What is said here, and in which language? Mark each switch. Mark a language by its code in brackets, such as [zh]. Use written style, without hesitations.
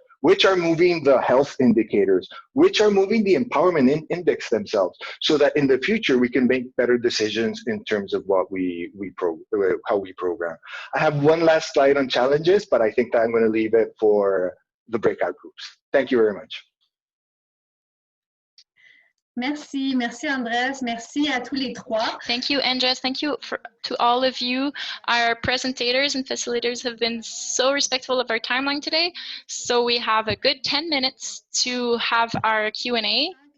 [en] Which are moving the health indicators, which are moving the empowerment index themselves, so that in the future we can make better decisions in terms of what how we program. I have one last slide on challenges, but I think that I'm going to leave it for the breakout groups. Thank you very much. [fr] Merci, merci Andres, merci à tous les trois. [en] Thank you, Andres. Thank you to all of you. Our presentators and facilitators have been so respectful of our timeline today. So we have a good 10 minutes to have our Q&A.